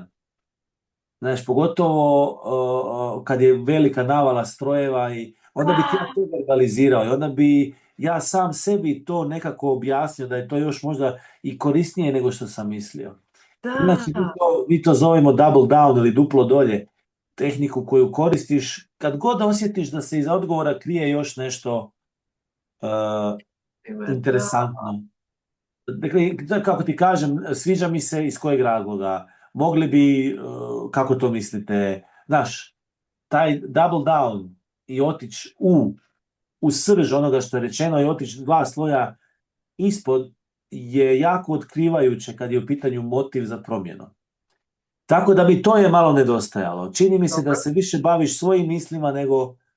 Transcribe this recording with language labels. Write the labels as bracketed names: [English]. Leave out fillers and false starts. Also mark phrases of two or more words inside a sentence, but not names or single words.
[Croatian] Znaš, pogotovo kad je velika navala strojeva i onda bi ti ja to verbalizirao i onda bi ja sam sebi to nekako objasnio da je to još možda i korisnije nego što sam mislio. Znači, mi to zovemo [English] double down [Croatian] ili duplo dolje, tehniku koju koristiš kad god osjetiš da se iza odgovora krije još nešto interesantno. Dakle, kako ti kažem, sviđa mi se iz kojeg razloga. Mogli bi, kako to mislite, znaš, taj [English] double down [Croatian] i otići u srž onoga što je rečeno i otići 2 sloja ispod je jako otkrivajuće kad je u pitanju motiv za promjenu. Tako da bi to je malo nedostajalo. Čini mi se da se više baviš svojim mislima nego...